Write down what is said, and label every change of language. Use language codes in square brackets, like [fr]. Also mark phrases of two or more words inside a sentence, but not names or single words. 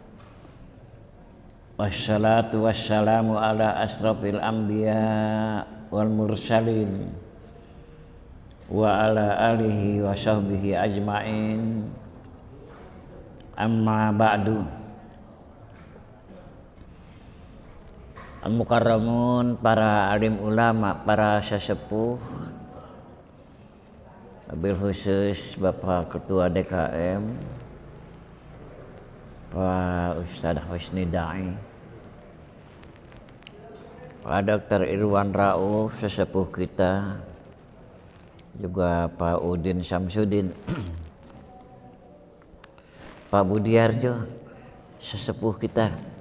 [ar] والصلاة والسلام على أشرف الأنبياء والمرسلين وعلى آله وصحبه أجمعين. أما بعد. [id] Al-mukarramun, para alim ulama, para sesepuh, [ar] وبالخصوص [id] Bapak Ketua DKM Pak Ustadz Husni Da'i, Pak Dr. Irwan Rauf sesepuh kita, juga Pak Udin Samsudin, Pak Budiarjo sesepuh kita.